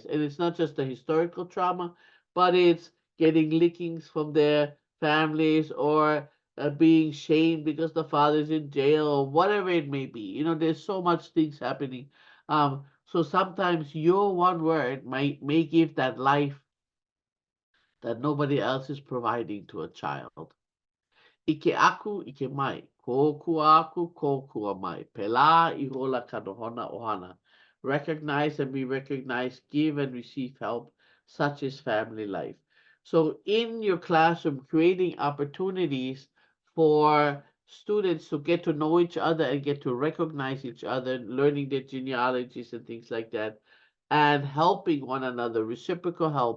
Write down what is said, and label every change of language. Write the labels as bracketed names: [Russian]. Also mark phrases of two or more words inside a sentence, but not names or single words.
[English] And it's not just the historical trauma, but it's getting lickings from their families, or being shamed because the father's in jail, or whatever it may be. There's so much things happening. So sometimes your one word may give that life that nobody else is providing to a child. [Hawaiian] Ike aku, ike mai. Kokua aku, kokua mai. Pela ihola kanohona ohana. [English] Recognize and be recognized, give and receive help. Such is family life. So in your classroom, creating opportunities for students to get to know each other and get to recognize each other, learning their genealogies and things like that, and helping one another, reciprocal help.